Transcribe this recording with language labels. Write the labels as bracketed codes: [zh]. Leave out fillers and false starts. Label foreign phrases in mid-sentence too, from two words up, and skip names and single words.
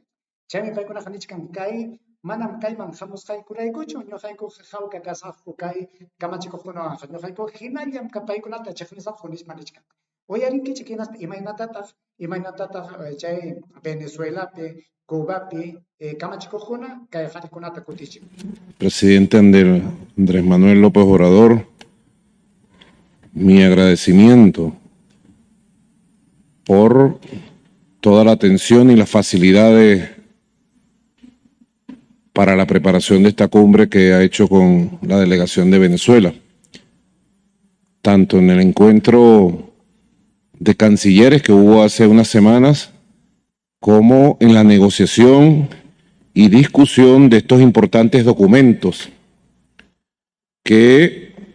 [qu] Chaymi paykunaqa nichkan kay manam kayman hamusqaykuraykuchu ñuqayku hawka kasaqku kay kamachikuqkunawanqa ñuqayku hinallam paykunata chiqnisaqku nisma nichkan. Uyarinkichik hinaspa imaynatataq chay Venezuelapi, Cubapi kamachikuqkuna kay qharikunata kutichik. [es] Presidente Andrés Manuel López Obrador, mi agradecimiento por toda la atención y las facilidades para la preparación de esta cumbre que ha hecho con la delegación de Venezuela, tanto en el encuentro de cancilleres que hubo hace unas semanas, como en la negociación y discusión de estos importantes documentos que